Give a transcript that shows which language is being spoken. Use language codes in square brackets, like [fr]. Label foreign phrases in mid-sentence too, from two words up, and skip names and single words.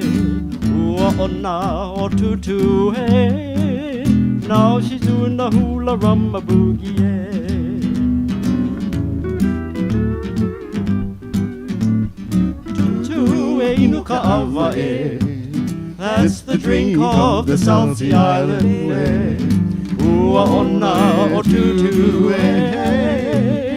[haw] Ua-ona o tutu, eh? [en] Now she's doing the hula rumba boogie, eh? [haw] Tutu, eh, inuka ava, eh? [en] That's the drink of the South Sea Island, eh? [haw] Ua-ona o tutu, eh?